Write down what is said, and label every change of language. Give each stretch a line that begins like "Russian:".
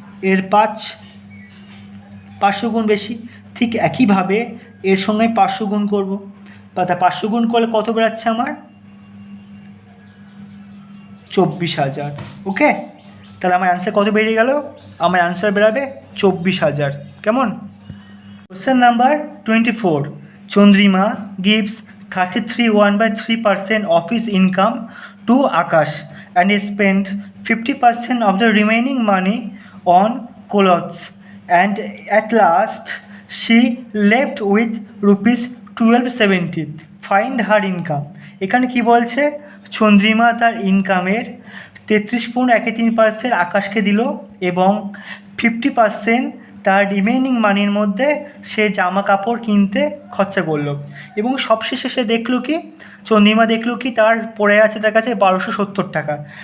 Bangla: এর 500 গুণ বেশি। ঠিক একইভাবে এর সঙ্গে 500 গুণ করব। বা 500 গুণ করলে কত বেরাচ্ছে আমার? 24,000। ওকে, তাহলে আমার অ্যান্সার কত বেরিয়ে গেল? আমার অ্যান্সার বেরাবে 24,000। কেমন?
English: Question number 24, Chandrima gives 33 1/3% of his income to Akash and he spent 50% of the remaining money on clothes, and at last she left with rupees 1270. Find her income.
Bangla: এখানে কি বলছে? চন্দ্রিমা তার ইনকামের 33.13% আকাশকে দিল এবং 50% তার রিমেইনিং মানির মধ্যে সে জামা কাপড় কিনতে খরচা করলো। এবং সবশেষে সে দেখলো কি? চন্দ্রিমা দেখলো কি তার পড়ে আছে তার কাছে 1270 টাকা।